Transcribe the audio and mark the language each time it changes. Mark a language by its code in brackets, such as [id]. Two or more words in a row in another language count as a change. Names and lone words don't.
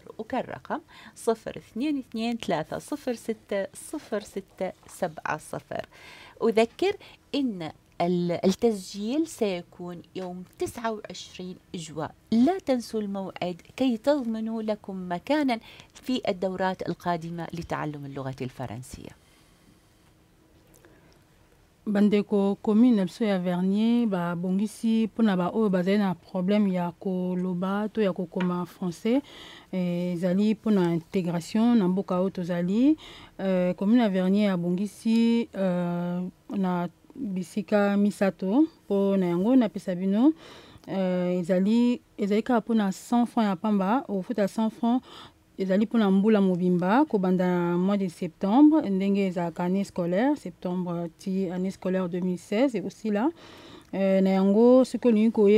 [ar] وكالرقم 0223060670. أذكر إن التسجيل سيكون يوم 29 جوان. لا تنسوا الموعد كي تضمنوا لكم مكانا في الدورات القادمة لتعلم اللغة الفرنسية. [ln] bandeko commune biso ya Vernier babongisi mpona baoyo bazali na problème ya koloba to ya kokoma français ezali mpona intégration na mboka oyo tozali. Commune ya Vernier abongisi na bisika misato mpona yango napesa bino ezali kaka mpona 100 francs ya pamba ofuta 100 francs ezali mpona mbula mobimba kobanda [fr] mois de septembre [ln] ndenge ezalaka [fr] année scolaire [ln] septembre ti [fr] année scolaire 2016 et aussi là [ln] na yango soki olingi